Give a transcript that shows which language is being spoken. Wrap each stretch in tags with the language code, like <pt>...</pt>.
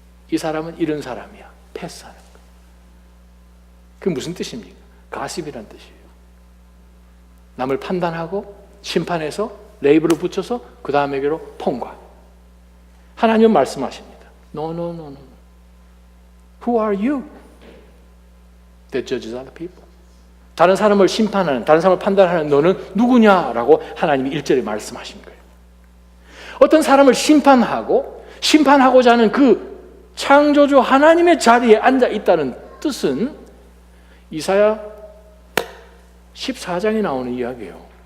<ko>이 사람은 이런 사람이야. 패스하는 거. 그게 무슨 뜻입니까? 가십이란 뜻이에요. 남을 판단하고 심판해서 레이블을 붙여서 그 다음에게로 통과. 하나님은 말씀하십니다.</ko> <en>No, no, no, no. Who are you that judges other people?</en> <ko>다른 사람을 심판하는, 다른 사람을 판단하는 너는 누구냐라고 하나님이 1절에 말씀하신 거예요. 어떤 사람을 심판하고자 하는 그 창조주 하나님의 자리에 앉아 있다는 뜻은 이사야 14장에 나오는 이야기예요.</ko>